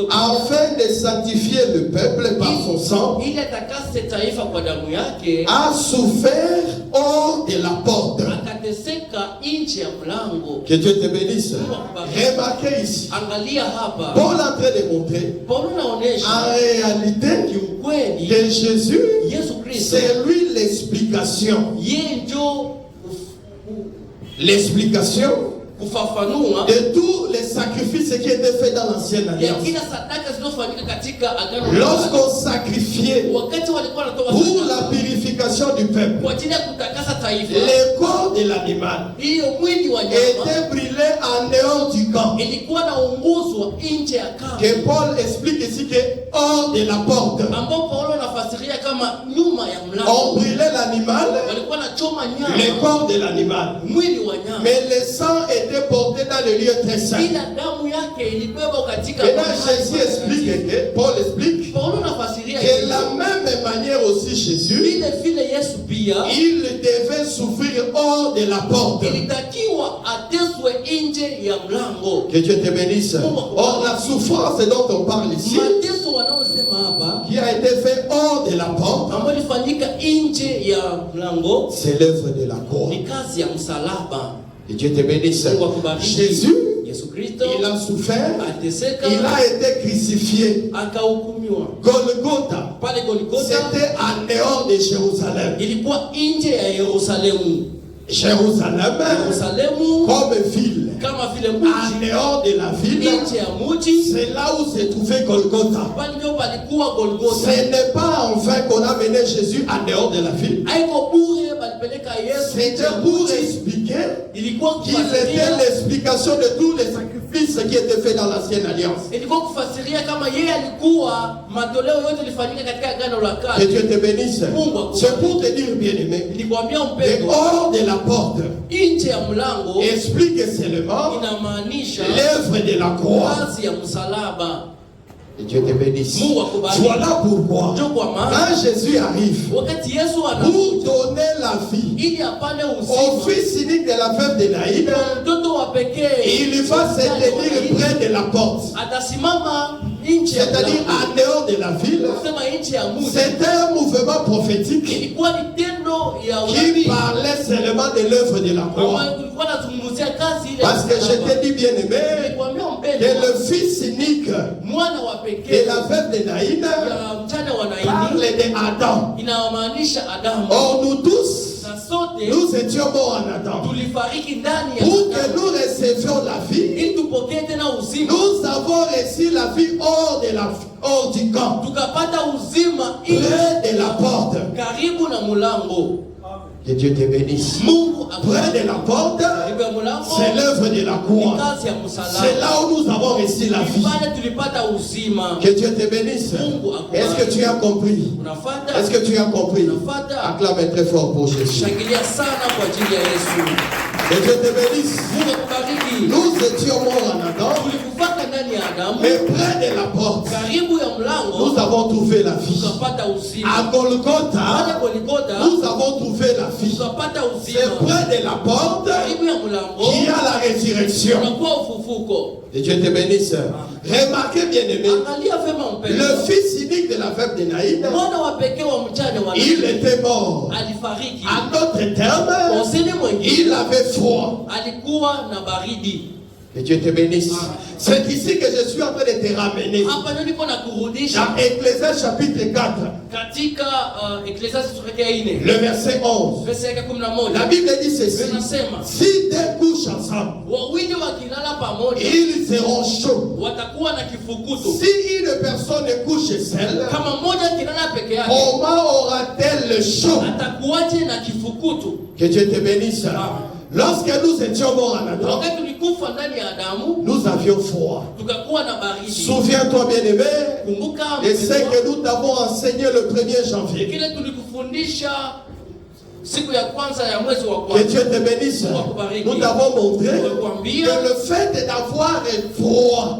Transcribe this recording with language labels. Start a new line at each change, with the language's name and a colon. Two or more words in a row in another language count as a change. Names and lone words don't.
French: afin de sanctifier le peuple par son sang,
Swahili: ili atakase taifa kwa damu yake,
French: a souffert hors de la porte.
Swahili: akateseka nje ya mlango.
French: Que Dieu te bénisse. Remarquez ici,
Swahili: Angalia hapa,
French: Paul est en train de montrer
Swahili: Paulo
French: en
Swahili: anaonesha
French: réalité
Swahili: kiukweli
French: que Jésus,
Swahili: Yesu Kristo
French: c'est lui l'explication.
Swahili: yeye ndio
French: L'explication
Swahili: kufafanua
French: de tous les sacrifices qui étaient faits dans l'ancienne
Swahili: ya
French: alliance.
Swahili: kila sadaka zilizofanyika katika agano la kale.
French: Lorsqu'on sacrifiait
Swahili: Wakati walikuwa wanatoa
French: pour la
Swahili: sadaka
French: purification du peuple,
Swahili: kwa ajili ya kutakasa taifa,
French: le corps de l'animal
Swahili: hiyo mwili wa nyama
French: était brûlé en dehors du camp.
Swahili: ilikuwa naunguzwa nje ya kambi,
French: Que Paul explique ici que hors de la porte,
Swahili: ambao Paulo anafasiria kama nyuma ya
French: on
Swahili: mlango.
French: brûlait l'animal,
Swahili: Walikuwa nachoma
French: le
Swahili: nyama,
French: corps de l'animal.
Swahili: mwili wa nyama,
French: Mais le sang était porté dans le lieu très saint.
Swahili: ila damu yake ilibebwa katika
French: Et là,
Swahili: mahali
French: Jésus
Swahili: pa-
French: explique que, Paul explique
Swahili: Paulo anafasiria
French: que
Swahili: hivi.
French: la même manière aussi Jésus,
Swahili: Vile vile Yesu pia
French: il devait souffrir hors de la porte.
Swahili: ilitakiwa ateswe nje ya mlango.
French: Que Dieu te bénisse. Or, la souffrance dont on parle ici,
Swahili: Mateso wanaosema hapa
French: qui a été fait hors de la porte,
Swahili: ambayo ilifanyika nje ya mlango
French: c'est l'œuvre de la croix.
Swahili: ni kazi ya msalaba.
French: Que Dieu te bénisse.
Swahili: Mungu akubariki.
French: Jésus,
Swahili: Yesu Kristo
French: il a souffert,
Swahili: ateseka,
French: il a été crucifié.
Swahili: akahukumiwa
French: Golgotha,
Swahili: pale Golgotha,
French: c'était en dehors de Jérusalem.
Swahili: ilikuwa nje ya Yerusalemu.
French: Jérusalem comme ville.
Swahili: kama vile
French: En
Swahili: mji
French: dehors de la ville,
Swahili: nje ya mji,
French: c'est là où se trouvait Golgotha.
Swahili: pale ndio palikuwa Golgotha.
French: Ce n'est pas enfin qu'on a mené Jésus en dehors de la ville.
Swahili: Haiko bure balipeleka Yesu.
French: C'était pour expliquer
Swahili: Ilikuwa
French: qu'il était l'explication de tous les sacrifices qui étaient faits dans l'ancienne alliance.
Swahili: ilikuwa kufasiria kama yeye alikuwa matoleo yote ilifanyika katika agano la
French: Que
Swahili: kale.
French: Dieu te bénisse. C'est pour te dire, bien-aimé,
Swahili: Nilikwambia mpendo,
French: dehors de la porte
Swahili: nje ya mlango
French: explique seulement
Swahili: inamaanisha
French: l'œuvre de la croix.
Swahili: kazi ya msalaba.
French: Et Dieu te bénisse.
Swahili: Mungu akubariki.
French: Voilà pourquoi,
Swahili: Ndio kwa maana
French: quand Jésus arrive
Swahili: wakati Yesu
French: pour
Swahili: anakuja
French: donner la vie
Swahili: ili apane
French: au
Swahili: uzima
French: fils unique de la veuve de Naïm,
Swahili: kwa mtoto wa pekee,
French: il va se tenir près de la porte.
Swahili: atasimama nje ya
French: C'est-à-dire
Swahili: mlango.
French: en dehors de la ville.
Swahili: Kusema nje ya mji
French: C'est un mouvement prophétique
Swahili: ilikuwa ni tendo ya
French: qui
Swahili: unabii
French: parlait seulement de l'œuvre de la croix.
Swahili: ambayo kulikuwa nazungumzia kazi ile.
French: Parce que je te dis, bien-aimé,
Swahili: Nilikwambia
French: que
Swahili: mpendo,
French: le fils unique
Swahili: mwana wa
French: de
Swahili: pekee
French: la veuve de Naïm
Swahili: ya mchana wa
French: parle
Swahili: Naini
French: de Adam.
Swahili: inamaanisha Adamu.
French: Or, nous tous,
Swahili: Na sote
French: nous étions morts en Adam.
Swahili: tulifariki ndani ya
French: Pour que
Swahili: Adamu
French: nous recevions la vie,
Swahili: ili tupokee tena uzima,
French: nous avons reçu la vie hors du camp,
Swahili: tukapata uzima nje
French: près de la porte.
Swahili: karibu na mulango.
French: Que Dieu te bénisse.
Swahili: Mungu
French: Près de la porte,
Swahili: karibu ya mulango
French: c'est l'œuvre de la
Swahili: ni
French: croix.
Swahili: kazi ya
French: C'est
Swahili: msalaba.
French: là où nous avons reçu la vie.
Swahili: Pale tulipata uzima.
French: Que Dieu te bénisse. Est-ce que tu as compris?
Swahili: Unafuata?
French: Est-ce que tu as compris?
Swahili: Unafuata?
French: Acclame très fort pour Jésus.
Swahili: Shangilia sana kwa ajili ya Yesu.
French: Que Dieu te bénisse.
Swahili: Mungu akubariki.
French: Nous étions morts en Adam,
Swahili: Tulikufaka ndani ya Adamu,
French: mais près de la porte,
Swahili: karibu ya
French: nous
Swahili: mlango
French: avons trouvé la vie.
Swahili: tukapata uzima.
French: À
Swahili: Pale
French: Golgotha,
Swahili: Golgotha
French: nous avons trouvé la vie.
Swahili: tukapata
French: C'est
Swahili: uzima.
French: près de la porte
Swahili: Karibu ya mlango
French: qu'il y a la résurrection.
Swahili: unakuwa ufufuko.
French: Que Dieu te bénisse. Remarquez, bien-aimé,
Swahili: Angalia vema mpendo,
French: le fils unique de la veuve de Naïm,
Swahili: mwana wa pekee wa mchane wa
French: il
Swahili: Naini
French: était mort.
Swahili: alifariki.
French: En d'autres termes,
Swahili: Useni mwingine
French: il avait froid.
Swahili: alikuwa na baridi.
French: Que Dieu te bénisse. C'est ici que je suis en train de te ramener.
Swahili: Hapa ndio niko nakurudisha
French: Dans Ecclésiaste chapitre 4,
Swahili: katika Ecclesiastes sura ya 4
French: le verset 11.
Swahili: verse ya
French: La
Swahili: 11.
French: Bible dit ceci.
Swahili: Inasema
French: Si deux couchent ensemble,
Swahili: wawili wakilala pamoja
French: ils seront chauds.
Swahili: watakuwa na kifukutu.
French: Si une personne couche seule,
Swahili: Kama mmoja akilala peke yake
French: comment aura-t-elle le chaud?
Swahili: atakuwaje na kifukutu?
French: Que Dieu te bénisse. Lorsque nous étions morts en Adam,
Swahili: Wakati tulikufa ndani ya Adamu
French: nous avions froid.
Swahili: tukakuwa na baridi.
French: Souviens-toi, bien-aimé,
Swahili: Kumbuka
French: de ce que nous t'avons enseigné le 1er janvier.
Swahili: kile tulikufundisha siku ya kwanza ya mwezi wa
French: Que
Swahili: kwanza.
French: Dieu te bénisse. Nous t'avons montré que le fait d'avoir froid